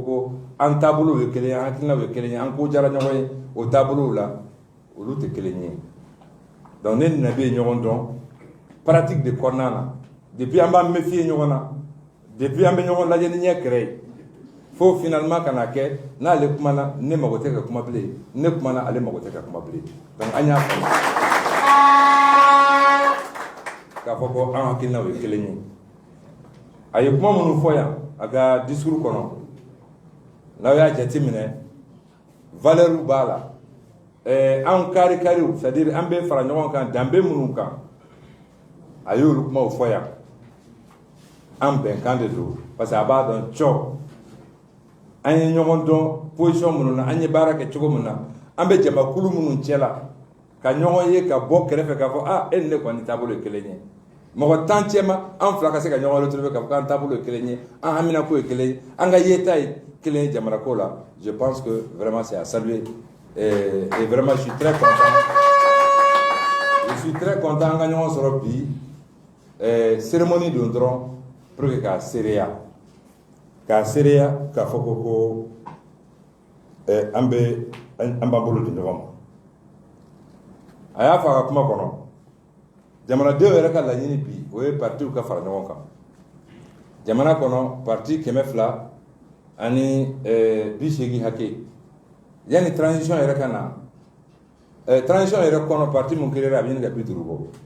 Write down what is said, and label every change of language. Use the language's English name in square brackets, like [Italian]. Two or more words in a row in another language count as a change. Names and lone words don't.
[Bambara] ko an tabulu we kelen an kila we kelen an ko jara nyoy o tabulu la o lu te kelen donc ne na be ɲɔgɔn dɔn [French] pratique de [Bambara] kɔnɔna na depuis an b'an méfier ɲɔgɔn na depuis an bɛ ɲɔgɔn lajɛ ni ɲɛ kɛrɛ ye fo finalement kana kɛ n'ale kumana ne mago tɛ ka kuma bilen ne kumana ale mago tɛ ka kuma bilen donc an y'a faamu k'a fɔ ko an hakilinaw ye kelen ye a ye kuma minnu fɔ yan a ka discours kɔnɔ n'aw y'a jateminɛ valeur b'a la an kari-kariw [French] c'est à dire [Bambara] an bɛ fara ɲɔgɔn kan danbe minnu kan a y'olu kumaw fɔ yan an bɛnkan de don [French] parce que [Bambara] a b'a dɔn cɔ an ye ɲɔgɔn dɔn position minnu na an ye baara kɛ cogo min na an bɛ jamakulu minnu cɛ la ka ɲɔgɔn ye ka bɔ kɛrɛfɛ k'a fɔ e ni ne kɔni taabolo ye kelen ye mɔgɔ tan cɛ ma an fila ka se ka ɲɔgɔn retrouver k'a fɔ k'an taabolo ye kelen ye an haminako ye kelen ye an ka yeta ye kelen ye jamana ko la [French] je pense que vraiment c'est à saluer et vraiment je suis très [Bambara] content an ka ɲɔgɔn sɔrɔ bi cérémonie don dɔrɔn [French] pour que [Bambara] k'a seereya k'a k'a fɔ ko an b'an bolo di ɲɔgɔn ma a y'a fɔ a ka kuma kɔnɔ jamanadenw yɛrɛ ka laɲini bi o ye partiw ka fara ɲɔgɔn kan jamana kɔnɔ parti 200 ani 80 hakɛ yanni transition yɛrɛ ka na transition yɛrɛ kɔnɔ parti mun créera a bɛ ɲini ka 50 bɔ